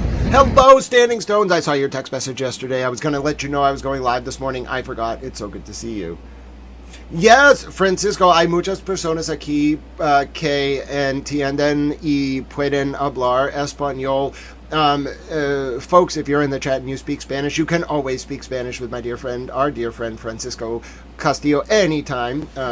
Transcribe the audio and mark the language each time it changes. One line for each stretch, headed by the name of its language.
English: Hello, Standing Stones. I saw your text message yesterday. I was going to let you know I was going live this morning. I forgot. It's so good to see you.
Spanish: Yes, Francisco, hay muchas personas aquí que entienden y pueden hablar español.
English: folks, if you're in the chat and you speak Spanish, you can always speak Spanish with our dear friend Francisco Castillo anytime.